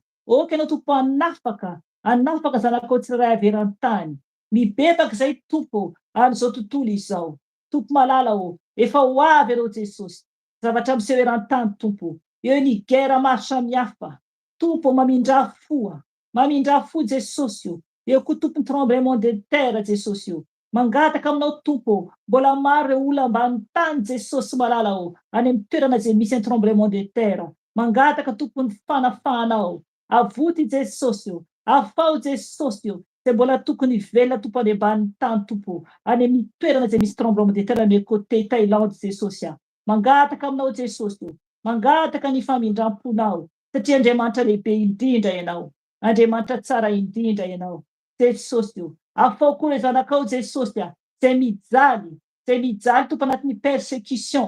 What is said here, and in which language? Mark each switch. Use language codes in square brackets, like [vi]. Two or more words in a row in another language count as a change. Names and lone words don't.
[mg] Oka ianao Tompo anafaka. Anafaka zanakao tsiraray avy eran-tany. Mibebaka izay Tompo amin'izao tontolo izao. Tompo malala o. Efa ho avy ianao Jesosy. Zavatra miseho eran-tany Tompo. Eo ny guerre maro samihafa. Tompo mamindra fo. Mamindra fo Jesosy o. Eo koa Tompo ny [fr] tremblement de terre [mg] Jesosy o. Mangataka aminao Tompo. Mbola maro ireo olona ambany tany Jesosy malala o. Any amin'ny toerana izay misy ny [fr] tremblement de terre. [mg] Mangataka Tompo ny fanafahanao. Avoty Jesosy o. Afao Jesosy o. Izay mbola tokony velona Tompo any ambany tany Tompo. Any amin'ny toerana izay misy [fr] tremblement de terre [mg] amin'ny côté Thaïlande Jesosy a. Mangataka aminao Jesosy o. Mangataka ny famindram-ponao. Satria Andriamanitra lehibe indrindra ianao. Andriamanitra tsara indrindra ianao. Jesosy o. Afao koa ireo zanakao Jesosy a. Izay mijaly Tompo anatin'ny persécution.